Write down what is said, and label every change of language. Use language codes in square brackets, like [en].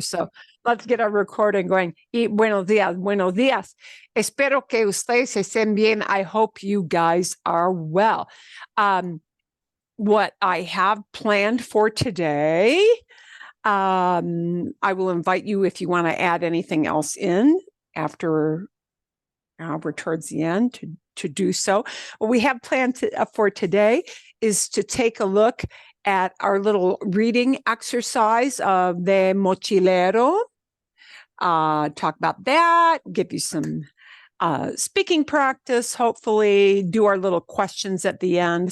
[en] So let's get our recording going. [es] Y buenos días, buenos días. Espero que ustedes estén bien. [en] I hope you guys are well. What I have planned for today, I will invite you if you want to add anything else in after we're towards the end to do so. What we have planned for today is to take a look at our little reading exercise of the mochilero, talk about that, give you some speaking practice, hopefully do our little questions at the end.